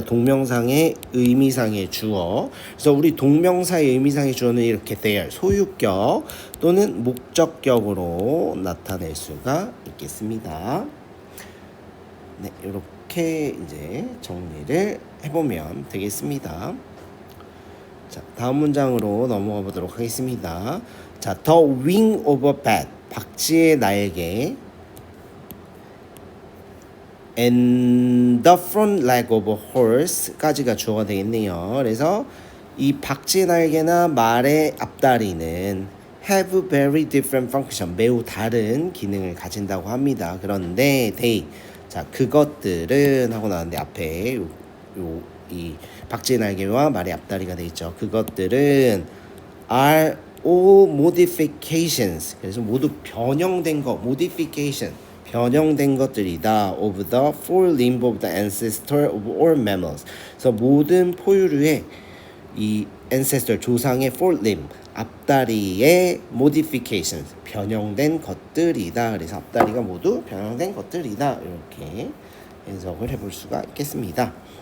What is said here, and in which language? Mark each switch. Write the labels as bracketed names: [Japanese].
[Korean] 동명상의 의미상의 주어. 그래서 우리 동명사의 의미상의 주어는 이렇게 대열, 소유격 또는 목적격으로 나타낼 수가 있겠습니다. 네, 이렇게 이제 정리를 해보면 되겠습니다. 자, 다음 문장으로 넘어가 보도록 하겠습니다. [English] 자, the wing of a bat, [Korean] 박쥐의 날개 [English] and the front leg of a horse까지가 [Korean] 주어가 되겠네요. 그래서 이 박쥐의 날개나 말의 앞다리는 [English] have very different function, [Korean] 매우 다른 기능을 가진다고 합니다. 그런데 they, 자 그것들은 하고 나왔는데 앞에 이 박쥐의 날개와 말의 앞다리가 되어 있죠. 그것들은 [English] are all modifications. [Korean] 그래서 모두 변형된 것, modification. 변형된 것들이다. [English] of the four limbs of the ancestor of all mammals. [Korean] 그래서 모든 포유류의 이 ancestor 조상의 four limb 앞다리의 modifications 변형된 것들이다. 그래서 앞다리가 모두 변형된 것들이다. 이렇게 해석을 해볼 수가 있겠습니다.